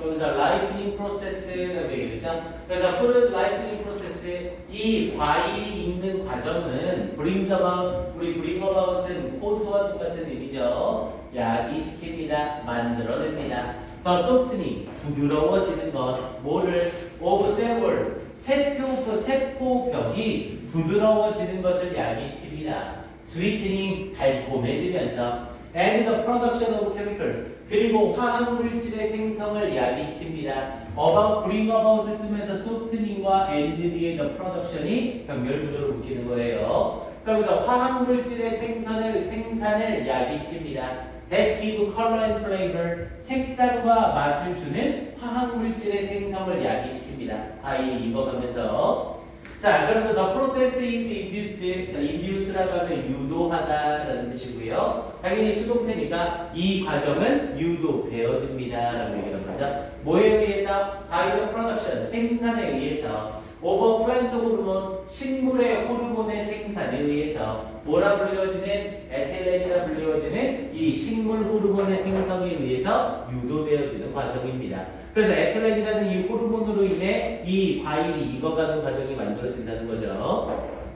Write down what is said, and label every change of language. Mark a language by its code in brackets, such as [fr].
[ko] 여기서 [en] ripening process [ko] 라고 얘기했죠. 그래서 [en] fruit ripening process, [ko] 이 과일이 익는 과정은 [en] brings about, [ko] 우리 [en] bring about [ko] 은 cause와 똑같은 의미죠. 야기시킵니다. 만들어냅니다. [en] The softening, [ko] 부드러워지는 것, 뭐를? [en] of cells, [ko] 세포벽이 부드러워지는 것을 야기시킵니다. [en] sweetening, [ko] 달콤해지면서 [en] and the production of chemicals, [ko] 그리고 화학물질의 생성을 야기시킵니다. [en] about, bring about [ko] 을 쓰면서 softening과 and 뒤에 [en] the production [ko] 이 병렬구조로 묶이는 거예요. 그러면서 화학물질의 생산을 야기시킵니다. [en] that give color and flavor, [ko] 색상과 맛을 주는 화학물질의 생성을 야기시킵니다. 과일이 익어가면서. 자, 그러면서 [en] the process is induced. [ko] 자, induce라고 하면 유도하다라는 뜻이고요. 당연히 수동태니까 이 과정은 유도되어집니다 라고 얘기하는 거죠. 뭐에 의해서? [en] by the production, [ko] 생산에 의해서. [en] over plant [ko] 호르몬, 식물의 호르몬의 생산에 의해서. 뭐라 불리워지는? 에틸렌이라 불리워지는 이 식물 호르몬의 생성에 의해서 유도되어지는 과정입니다. 그래서 에틸렌이라는 이 호르몬으로 인해 이 과일이 익어가는 과정이 만들어진다는 거죠.